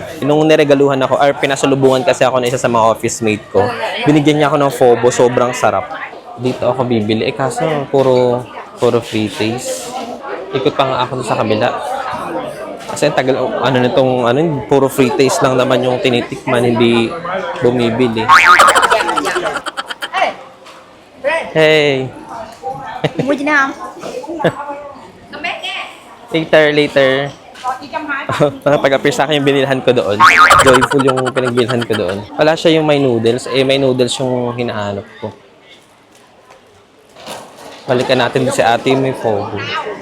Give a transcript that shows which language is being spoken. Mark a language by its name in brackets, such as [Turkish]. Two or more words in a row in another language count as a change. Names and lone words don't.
[Filipino] Nung niregaluhan ako, or pinasalubungan kasi ako ng isa sa mga [English] office mate [Filipino] ko, binigyan niya ako ng Fobo, sobrang sarap. Dito ako bibili. Kaso, puro [English] free taste. [Filipino] Ikot pa nga ako sa kabila. Kasi ang tagal, puro [English] free taste [Filipino] lang naman yung tinitikman, hindi bumibili. [English] Hey! [Vietnamese] Mua chị nào [English] Later. [Filipino] Mga pag-appear sa akin yung binilhan ko doon. Joyful yung pinagbilhan ko doon. Wala siya yung may noodles. May noodles yung hinahanap ko. Balikan natin si ate yung may Fogo.